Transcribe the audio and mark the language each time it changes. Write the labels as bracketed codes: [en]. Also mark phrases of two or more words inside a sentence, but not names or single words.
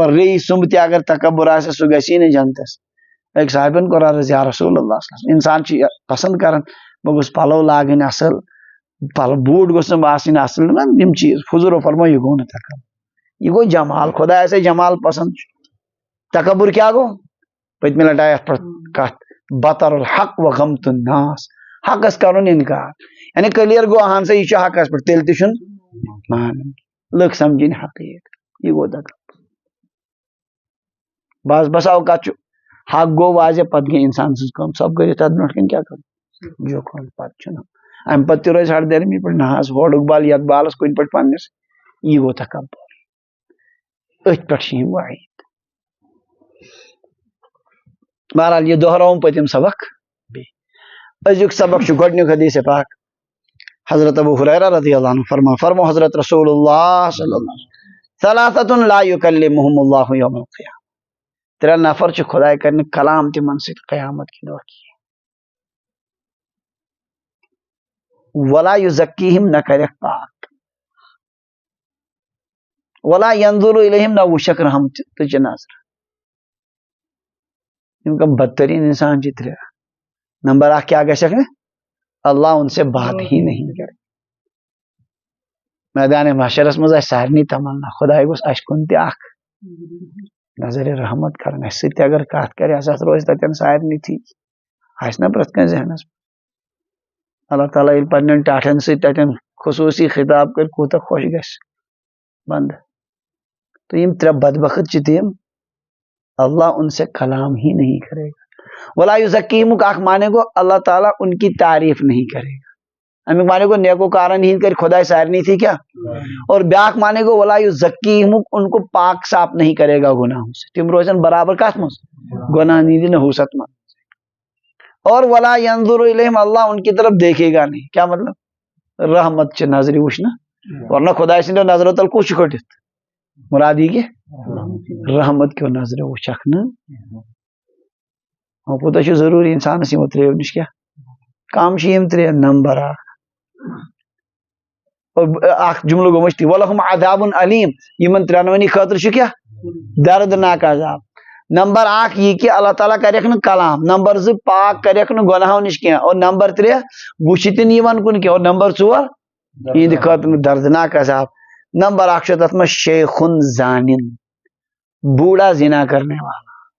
[ks] ریٚیہِ سُمب تہِ اگر تکبر آسہِ سُہ گژھی نہٕ جنتس أکۍ صاحبن کوٚر عرض [ar] یا رسول اللہ [ks] انسان چھُ پسنٛد کران بہٕ گوٚژھ پلو لاگٕنۍ اصل بوٗٹھ گوٚژھ نہٕ باسٕنۍ اصل یِم چیٖز حضوٗرو فرموو یہِ گوٚو نہٕ تکبر یہ گو جمال خدایس جمال پسند تکبر کیا گو پتمہِ لٹہِ آیہِ اتھ پٮ۪ٹھ کتھ [ar] بطر الحق و غمت الناس [ks] حقس کرُن انکار یعنی کلیئر گو اہن سا یہ چھُ حقس پٮ۪ٹھ تیٚلہِ تہِ چھُنہٕ مانُن لُکھ سمجھِنۍ حقیٖق یہ گو تکبر بس اوقات چھُ حق گو واضح پتہٕ گٔے انسان سٕنٛز کٲم سب کٔرِتھ تتھ برونٛٹھ کَنۍ کیٛاہ کرُن جوکھُن پتہٕ چھُنہٕ امہِ پتہٕ تہِ روزِ ہردرمی پٮ۪ٹھ نہ حظ ہورُک بال یتھ بالس کُنہِ پٲٹھۍ پننس یہ گو تکبر أتھۍ پٮ۪ٹھ چھِ یِم وعیٖد بہرحال یہ دہراوُن پٔتِم سبق بیٚیہِ أزیُک سبق چھُ گۄڈنیُک حدیث پاک حضرت ابو ہریرہ [ar] رضی اللہ عنہ [ks] فرمو حضرت رسول اللہ [ar] صلی اللہ علیہ وسلم ثلاثۃ لا یکلمہم اللہ یوم القیامہ [ks] ترٛےٚ نفر چھِ خداے کرِ نہٕ کلام تِمن سۭتۍ قیامت کہِ دۄہ کینٛہہ [ar] ولا یزکیہم [ks] نہ کرٮ۪کھ پاک [ar] ولا ینظر الیہم [ks] نہ وٕچھکھ رحمتٕچ نظر یِم کم بدترین انسان چھِ ترٛےٚ نمبر اکھ کیا گژھکھ نہٕ [ur] اللہ ان سے بات ہی نہیں کرے [ks] میدان محشرس منٛز آسہِ سارنٕے تمنا خداے گوٚژھ اسہِ کُن تہِ اکھ نظرِ رحمت کرن اسہِ سۭتۍ تہِ اگر کتھ کرِ اسہِ روزِ تتٮ۪ن سارنٕے ٹھیٖک آسہِ نا پرٛٮ۪تھ کٲنٛسہِ ذہنس اللہ تعالیٰ ییٚلہِ پننٮ۪ن ٹاٹھٮ۪ن سۭتۍ تتٮ۪ن خصوٗصی خطاب کرِ کوٗتاہ خۄش گژھِ بنٛدٕ تو یم ترٛےٚ بدبخت چھِ تِم [ur] اللہ ان سے کلام ہی نہیں کرے گا [ks] ولا یزکیہمُک اکھ معنی گو [ur] اللہ تعالیٰ ان کی تعریف نہیں کرے گا [ks] امیُک معنی گو نیکوکارن ہِنٛدۍ کرِ خداے سارنٕے تھی کیا اور بیاکھ معنی گو ولا یزکیہمُک [ur] ان کو پاک صاف نہیں کرے گا گناہوں سے [ks] تم روزن برابر کتھ منٛز گناہ نیٖرِ نحوست منٛز اور [ar] ولا ینظر الیہم [ur] اللہ ان کی طرف دیکھے گا نہیں [ks] کیا مطلب رحمت چہِ نظرِ وٕچھنہٕ ورنہ خداے سٕنٛدیو نظرو تل کُس چھُ کھٔٹِتھ مراد یہِ کہِ رحمت کیو نظرِ وٕچھکھ نہٕ وۄنۍ کوٗتاہ چھُ ضروٗری انسانس یِمو ترٛیٚیو نِش کیٛاہ کم چھِ یِم ترٛےٚ نمبر اکھ اکھ جملہٕ گوٚو مٔشتٕے [ar] ولہم عذاب علیم [ks] یِمن ترٛٮ۪نوٕنی خٲطرٕ چھُ کیٛاہ دردناک عذاب نمبر اکھ یہِ کہِ اللہ تعالیٰ کریکھ نہٕ کلام نمبر زٕ پاک کریکھ نہٕ گۄناہو نِش کینٛہہ اور نمبر ترٛےٚ وٕچھِ تہِ نہٕ یِمن کُن کینٛہہ اور نمبر ژور یِہنٛدِ خٲطرٕ دردناک عذاب نمبر اکھ چھُ تتھ منٛز شیخن زانن [ur] بوڑھا زنا کرنے والا